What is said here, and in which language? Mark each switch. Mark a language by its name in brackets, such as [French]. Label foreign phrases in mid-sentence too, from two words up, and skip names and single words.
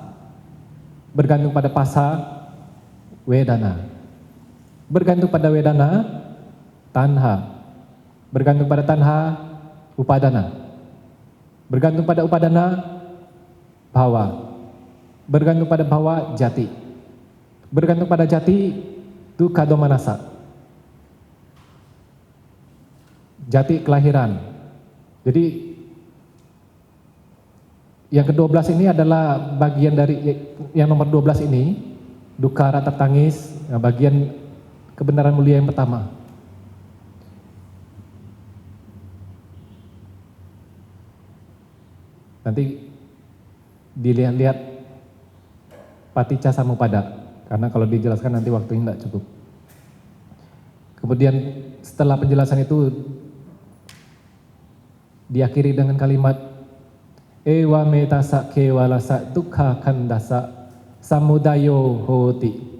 [Indonesian] Bergantung pada [Pali] phassa, wedana. [Indonesian] Bergantung pada [Pali] wedana, tanha. [Indonesian] Bergantung pada [Pali] tanha, upadana. [Indonesian] Bergantung pada [Pali] upadana, bhava. [Indonesian] Bergantung pada [Pali] bhava, jati. [Indonesian] Bergantung pada [Pali] jati, dukkha domanassa. [Indonesian] Jati kelahiran. Jadi yang ke-12 ini adalah bagian dari yang nomor 12 ini, dukkha rata tangis, bagian kebenaran mulia yang pertama. Nanti dilihat-lihat [Pali] Paticca Samuppada, [Indonesian] karena kalau dijelaskan nanti waktunya tidak cukup. Kemudian setelah penjelasan itu diakhiri dengan kalimat [Pali] ewa metasa kewalasa dukkha khandasa samudayo hoti.